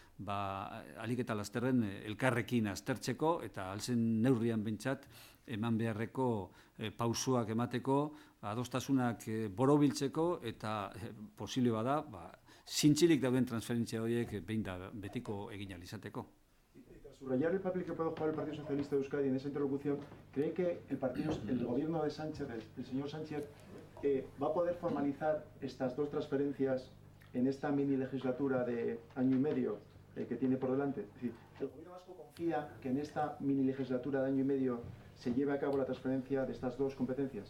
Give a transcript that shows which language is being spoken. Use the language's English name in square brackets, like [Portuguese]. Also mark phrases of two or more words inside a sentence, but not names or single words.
[Basque] alik eta lasterren elkarrekin aztertzeko eta alzen neurrian bentsat eman beharreko pausoak emateko, adostasunak borobiltzeko eta posible bada, zintzilik dauden transferentzia horiek behin da betiko egin ahal izateko. [Spanish] Tras subrayar el papel que puede jugar el Partido Socialista de Euskadi en esa interlocución, ¿cree que el gobierno de Sánchez, el señor Sánchez, va a poder formalizar estas dos transferencias en esta mini legislatura de año y medio que tiene por delante? Es decir, ¿el gobierno vasco confía que en esta mini legislatura de año y medio se lleve a cabo la transferencia de estas dos competencias?